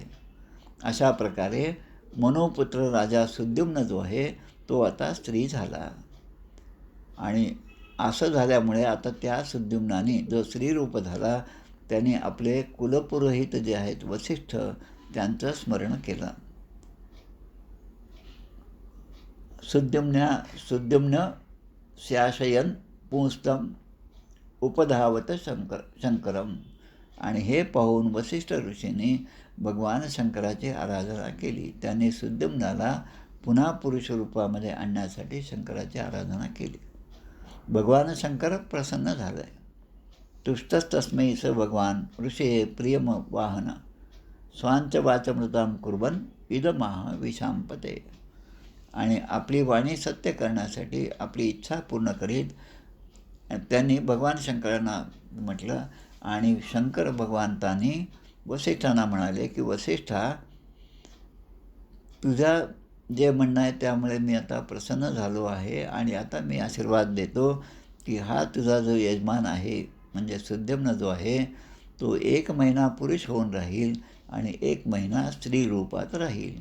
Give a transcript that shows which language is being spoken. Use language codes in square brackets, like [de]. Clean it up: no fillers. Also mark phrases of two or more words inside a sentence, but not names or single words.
[mr] अशा प्रकारे मनोपुत्र राजा सुद्युम्न जो आहे तो आता स्त्री झाला. आणि असं झाल्यामुळे आता त्या सुद्युम्नाने जो स्त्रीरूप झाला त्यांनी आपले कुलपुरोहित जे आहेत वसिष्ठ त्यांचं स्मरण केलं. [sa] सुद्युम्न शासयन पुंस्तम उपधावत शंकरम. [mr] आणि हे पाहून वसिष्ठ ऋषींनी भगवान शंकराची आराधना केली. त्यांनी सुद्युम्नाला पुन्हा पुरुष रूपामध्ये आणण्यासाठी शंकराची आराधना केली. भगवान शंकर प्रसन्न झाले. [sa] तुष्टस्तस्मै स भगवान ऋषे प्रियम वाहन स्वांच वाचमृतां कुर्बन इदमाह विशांपते. [mr] आणि आपली वाणी सत्य करण्यासाठी आपली इच्छा पूर्ण करीत त्यांनी भगवान शंकरांना म्हटलं. आणि शंकर भगवंतांनी वसिष्ठांना म्हणाले की वसिष्ठा, तुझ्या जे म्हणणं आहे त्यामुळे मी आता प्रसन्न झालो आहे आणि आता मी आशीर्वाद देतो की हा तुझा जो यजमान आहे म्हणजे सुद्युम्न जो आहे तो 1 महिना पुरुष होऊन राहील आणि 1 महिना स्त्री रूपात राहील.